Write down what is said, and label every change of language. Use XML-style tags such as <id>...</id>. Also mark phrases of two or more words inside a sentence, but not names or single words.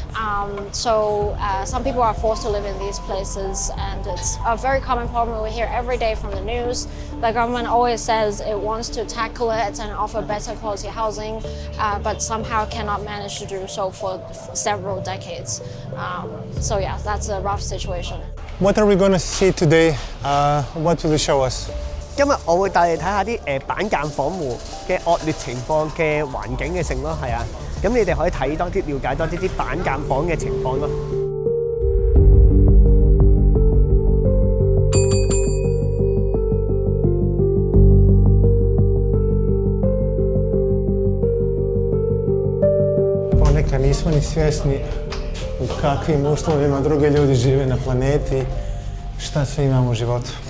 <en>Some people are forced to live in these places, and it's a very common problem we hear every day from the news. The government always says it wants to tackle it and offer better quality housing, but somehow cannot manage to do so for several decades. That's a rough situation. What are we going to see today? What will you show us?</en> <yue>今日我會帶你睇下啲板間房戶嘅惡劣情況嘅環境嘅性咯，係啊。咁你哋可以睇多啲，了解多啲板間房嘅情況咯。</yue> <bs>Ponekad nismo ni svjesni u kakvim uslovima drugi ljudi žive na planeti, šta sve imamo u životu.</bs>